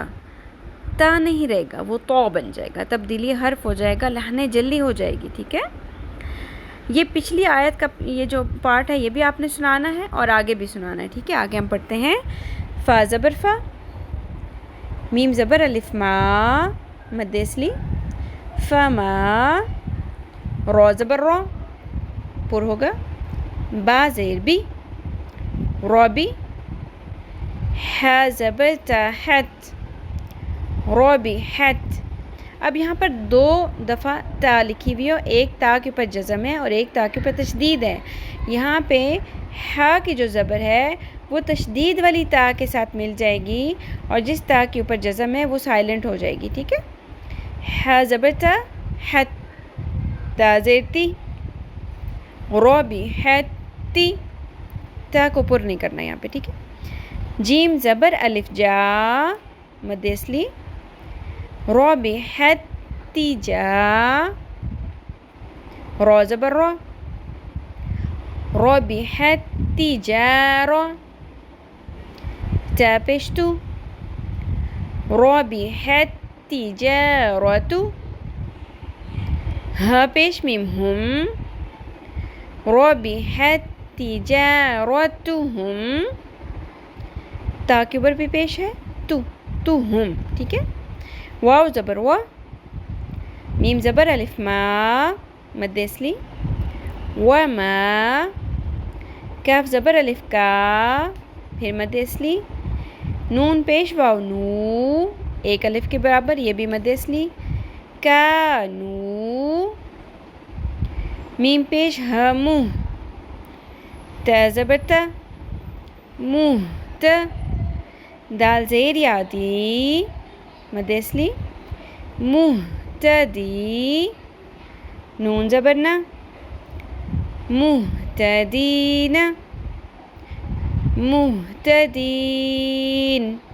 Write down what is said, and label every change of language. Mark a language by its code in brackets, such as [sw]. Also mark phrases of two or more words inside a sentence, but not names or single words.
[ur] تا نہیں رہے گا، وہ تو بن جائے گا، تبدیلی حرف ہو جائے گا، لہنے جلی ہو جائے گی. ٹھیک ہے، یہ پچھلی آیت کا یہ جو پارٹ ہے یہ بھی آپ نے سنانا ہے اور آگے بھی سنانا ہے. ٹھیک ہے، آگے ہم پڑھتے ہیں. فا زبر فا، میم زبر الف ما، مد اصلی، فما، را زبر را، پر ہوگا، با زیر بی، رابی، ح زبر تا حت، رابی حت. اب یہاں پر دو دفعہ تا لکھی ہوئی ہے، ایک تا کے اوپر جزم ہے اور ایک تا کے اوپر تشدید ہے. یہاں پہ ح کی جو زبر ہے وہ تشدید والی تا کے ساتھ مل جائے گی اور جس تا کے اوپر جزم ہے وہ سائلنٹ ہو جائے گی. ٹھیک ہے، ح زبر تا حت، تا زیر تی، رابی حتی، تا کو پر نہیں کرنا یہاں پہ. ٹھیک ہے، جیم زبر الف جا، مد اصلی، رابی حتی جا، را زبر را، رابی حتی جارا، تا پیش تو، رابی حتی جارتو، ہا پیش میم ہم، رابی حتی جارتهم، تا کے اوپر بھی پیش ہے تو ہم. ٹھیک ہے، واو زبر وا، میم زبر الف ما، مد اصلی، وما، کاف زبر الف کا، پھر مد اصلی، نون پیش واو نو، ایک الف کے برابر، یہ بھی مد اصلی، کانو، میم پیش ہمو، تا زبر تا، منہ تا، دال زیر یادی، مد اصلی، مہتدی، نون زبر نا، مہتدین، مہتدین.